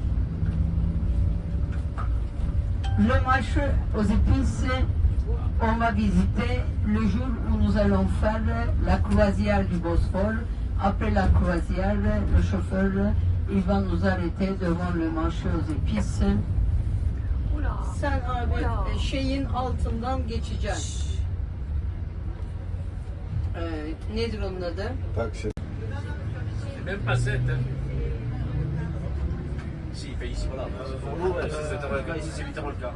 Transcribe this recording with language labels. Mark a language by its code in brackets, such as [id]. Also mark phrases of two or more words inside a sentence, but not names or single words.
[fr] Le marché aux épices, on va visiter le jour où nous allons faire la croisière du Bosphore. Après la croisière, le chauffeur il va nous arrêter devant le marché aux épices. [tr] Sen abi şeyin altından geçeceksin. Nedir onun adı? Taksi. [fr] C'est même pas 7. Si, il fait ici, voilà. Pour nous, c'est 7 le cas, ici c'est 8 le cas.